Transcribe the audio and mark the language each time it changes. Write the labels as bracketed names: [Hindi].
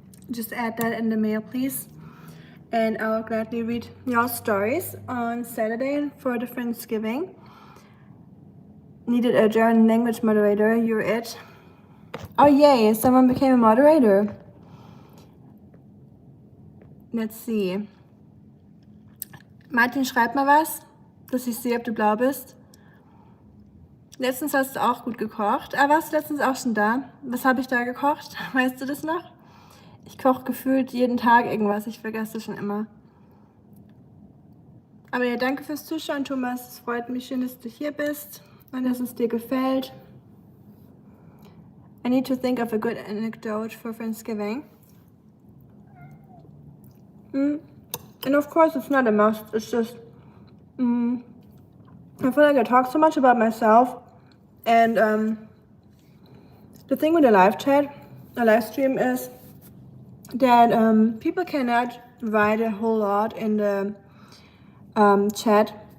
[English] Just add that in the mail, please. And I'll gladly read your stories on Saturday for the Friendsgiving. Needed a German language moderator. You're it. Oh, yay. Someone became a moderator. Let's see. [German] Martin, schreib mal was, dass ich sehe, ob du blau bist. Letztens hast du auch gut gekocht. Ah, warst du letztens auch schon da? Was habe ich da gekocht? Weißt du das noch? Ich koche gefühlt jeden Tag irgendwas. Ich vergesse es schon immer. Aber ja, danke fürs Zuschauen, Thomas. Es freut mich schön, dass du hier bist und dass es dir gefällt. [English] I need to think of a good anecdote for Friendsgiving. And of course, it's not a must. It's just, I feel like I talk so much about myself. And the thing with the live chat, a live stream, is that people cannot write a whole lot in the chat.